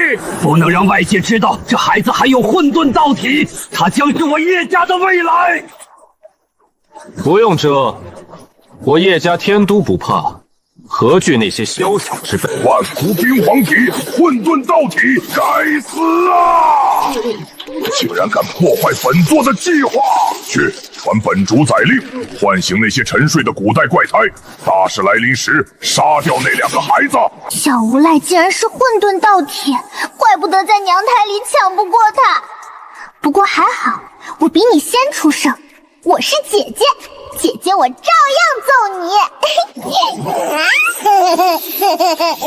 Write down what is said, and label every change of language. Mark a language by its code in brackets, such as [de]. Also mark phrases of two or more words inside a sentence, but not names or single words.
[zh] 不能讓外界知道這孩子還有混沌道體，他將是我葉家的未來。不用遮，我葉家天都不怕，何懼那些小小之輩？万古冰皇體，混沌道體，該死啊！竟然敢破壞本座的計劃！去传本主宰令，唤醒那些沉睡的古代怪胎。大事来臨時，殺掉那2個孩子。小无赖竟然是混沌道体，怪不得在娘胎裡搶不過他。不過还好，我比你先出生，我是姐姐，姐姐我照样揍你。